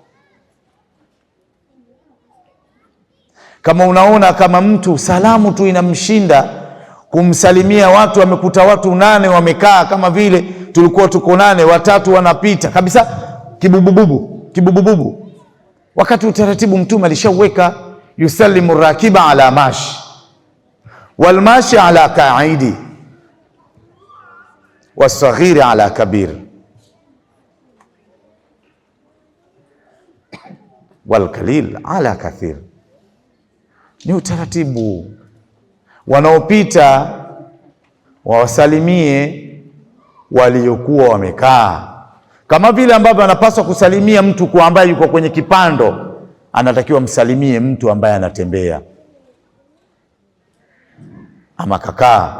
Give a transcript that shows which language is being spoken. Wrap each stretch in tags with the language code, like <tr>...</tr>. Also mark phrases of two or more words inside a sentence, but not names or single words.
<sw>Kama unaona kama mtu salamu tu inamshinda kumsalimia watu, wamekuta watu 8 wamekaa kama vile tulikuwa tuko 8, watatu wanapita kabisa kibubububu, wakati utaratibu Mtume alishauweka,</sw> <ar>يسلم راكب على ماشي والماشي على قاعد والصغير على كبير والقليل على كثير.</ar> <sw>Ni utaratibu. Wanaopita wawasalimie waliokuwa wamekaa, kama vile ambavyo anapaswa kusalimia mtu kwa ambaye yuko kwenye kipando, anatakiwa msalimie mtu ambaye anatembea ama kakaa.</sw>